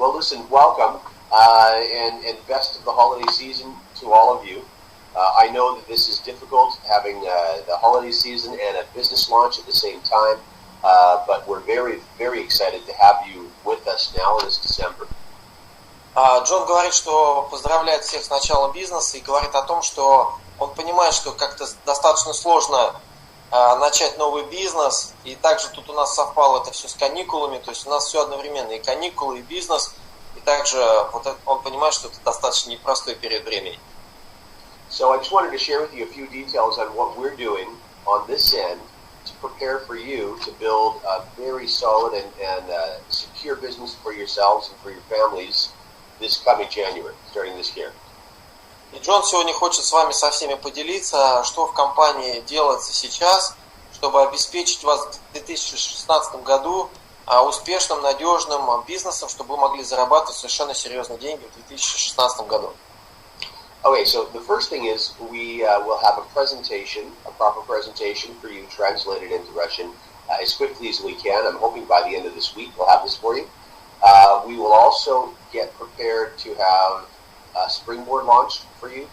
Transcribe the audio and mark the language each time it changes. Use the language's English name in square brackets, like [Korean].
[English] Well, listen, welcome, and best of the holiday season to all of you. I know that this is difficult, having the holiday season and a business launch at the same time, but we're very, very excited to have you with us now this December. [Russian] Джон говорит, что поздравляет всех с началом бизнеса и говорит о том, что он понимает, что как-то достаточно сложно начать новый бизнес, и также тут у нас совпало это все с каникулами, то есть у нас все одновременно, и каникулы, и бизнес, и также вот это, он понимает, что это достаточно непростой период времени. [English] So I just wanted to share with you a few details on what we're doing on this end to prepare for you to build a very solid and secure business for yourselves and for your families this coming January, starting this year. [Russian] И Джон сегодня хочет с вами со всеми поделиться, что в компании делается сейчас, чтобы обеспечить вас в 2016 году успешным, надежным бизнесом, чтобы вы могли зарабатывать совершенно серьезные деньги в 2016 году. [English] Okay, so the first thing is we will have a presentation, a proper presentation for you translated into Russian as quickly as we can. I'm hoping by the end of this week we'll have this for you. We will also get prepared to have a Springboard launched for you.